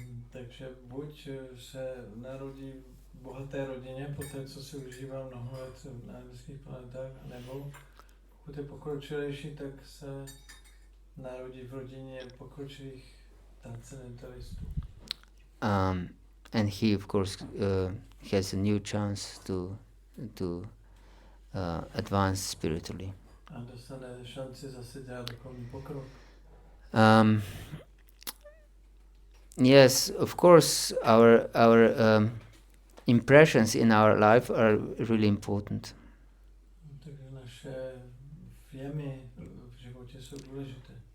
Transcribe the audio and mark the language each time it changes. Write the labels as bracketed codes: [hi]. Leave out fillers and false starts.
[cs] Takže buď se narodí v bohaté rodině, poté co si užívá mnoho let na nebeských planetách, nebo pokud je pokročilejší, tak se narodí v rodině pokročilých transcendentalistů. [en] And he, of course, has a new chance to advance spiritually. [cs] A dostane šanci zase dělat duchovní pokrok. [en] Yes, of course, our impressions in our life are really important. [cs] Takže naše vjemy v životě jsou důležité.